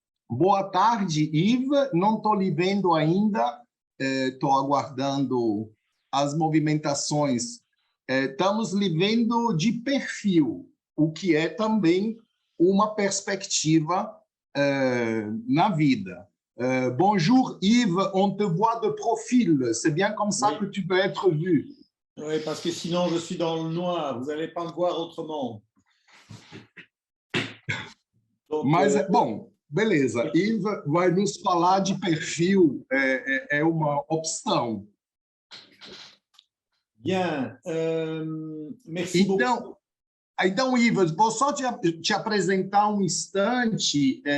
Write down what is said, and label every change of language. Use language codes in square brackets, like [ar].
[pt] Boa tarde, Yves. Não estou lhe vendo ainda, estou aguardando as movimentações. Estamos lhe vendo de perfil, o que é também uma perspectiva na vida. [fr] Bonjour Yves, on te voit de profil. C'est bien comme ça que tu peux être vu. Oui, parce que sinon je suis dans le noir, vous n'allez pas me voir autrement. Donc, [pt] mas, bom, beleza. Yves vai nos falar de perfil, é uma opção. [fr] Bien, merci beaucoup. [pt] Então, Yves, vou só te apresentar um instante.